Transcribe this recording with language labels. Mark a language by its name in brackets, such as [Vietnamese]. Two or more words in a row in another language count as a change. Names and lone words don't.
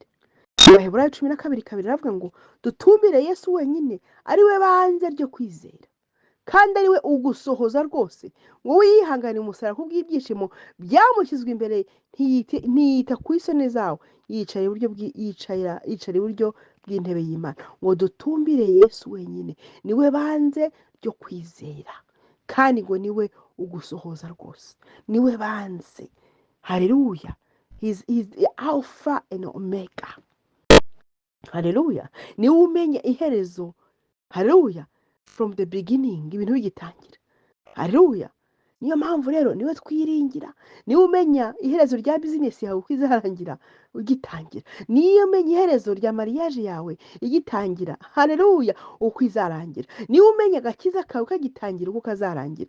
[Kinyarwanda] Abaheburayo 12:2 aravuga ngo dutumbire Yesu wenyine, ari we banze ryo kwizera, kandi ari we ugusohoza rwose, ngo wihangane umusaraba kubw'ibyishimo byamushyizwe imbere, ntiyita ku isoni zawo, yicara iburyo bw'intebe y'Imana. Ngo dutumbire Yesu wenyine, niwe banze ryo kwizera, kandi ngo niwe ugusohoza rwose, niwe banze. Haleluya. [English] He's the Alpha and Omega. [Kinyarwanda] Haleluya. Niwe umenya iherezo. Haleluya. [English] From the beginning, [Kinyarwanda] ibintu bigitangira. Haleluya. Niyo mpamvu rero niwe twiringira, niwe umenya iherezo rya business yawe uko izarangira ugitangira, niyo umenya iherezo rya mariage yawe igitangira. Haleluya. Uko izarangira, niwe umenya agakiza kawe kagitangira uko kazarangira.